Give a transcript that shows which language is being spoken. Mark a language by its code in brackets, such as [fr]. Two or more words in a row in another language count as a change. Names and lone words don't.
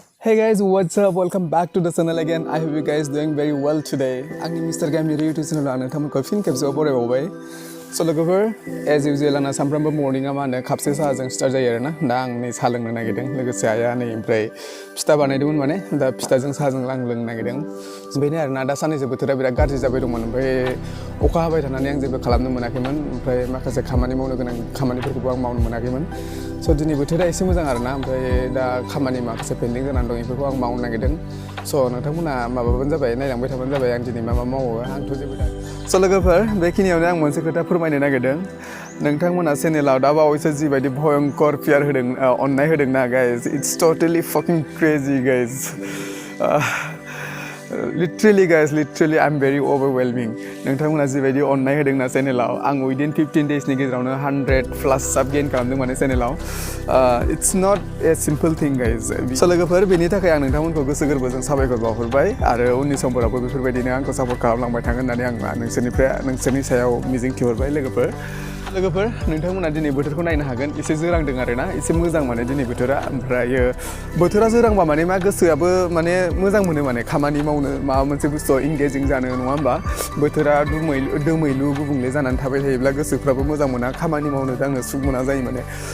[en] Hey guys, what's up? Welcome back to the channel again. I hope you guys doing very well today. I'm Mr Gamiyari YouTube channel [brx] आं नोंथांमोनखौ फिन खेबसेबाव बरायबावबाय। So लोगोफोर, [en] as usual [brx] आंना सानफ्रोमबो मर्निंआ मा होनो खापसे साहाजों स्टार्ट जायो आरोना। दा आं नै साहा लोंनो नागिरदों। लोगोसे आइया नै ओमफ्राय फिथा बानायदोंमोन माने दा फिथाजों साहाजों आं लोंनो नागिरदों। बेनो आरोना दा साननैसो बोथोरा बिराद गाज्रि जाबाय दंमोन ओमफ्राय अखा हाबाय थानानै आं जेबो खालामनो मोनाखैमोन ओमफ्राय माखासे खामानि मावनो गोनां खामानिफोरखौबो आं मावनो मोनाखैमोन। So दिनै बोथोरा एसे मोजां आरोना ओमफ्राय दा खामानि माखासे पेन्डिं जानानै दं बेफोरखौ आं मावनो नागिरदों। So नोंथांमोना माबाबानो जाबाय नायलांबाय थाबानो जाबाय आं दिनै मा मावो आंथ' जेबो दा So लोगोफोर बेखिनियावनो आं मोनसे खोथा फोरमायनो नागिरदों नोंथांमोना चेनेलाव दा बावैसो जिबायदि भयंकर पियार होदों अननाय होदोंना [en] guys it's totally fucking crazy guys literally guys literally I'm very overwhelming [brx] नोंथांमोना जिबायदि अननाय होदोंना चेनेलाव आं [en] within 15 daysनि [brx] गेजेरावनो 100+ साब गेन खालामदों माने चेनेलाव [en] it's not a simple thing guys so [brx] लोगोफोर बेनि थाखाय आं नोंथांमोनखौ गोसो गोरबोजों साबायखर बावहरबाय आरो उननि समफोरावबो बेफोरबायदिनो आंखौ सापर्ट खालामलांबाय थागोन होननानै आं नोंसोरनि सायाव मिजिं थिहरबाय लोगोफोर नोंथांमोना दिनै बोथोरखौ नायनो हागोन एसे जोरांदों आरोना एसे मोजां माने दिनै बोथोरा ओमफ्रायो बोथोरा जोरांबा माने मा गोसोआबो माने मोजां मोनो माने खामानि मावनो माबा मोनसे बुस्थुआव इंगेजिं जानो नङा होमबा बोथोरा दोमैलु गुबुंले जानानै थाबाय थायोब्ला गोसोफ्राबो मोजां मोना खामानि मावनो दांनो सुख मोना जायो माने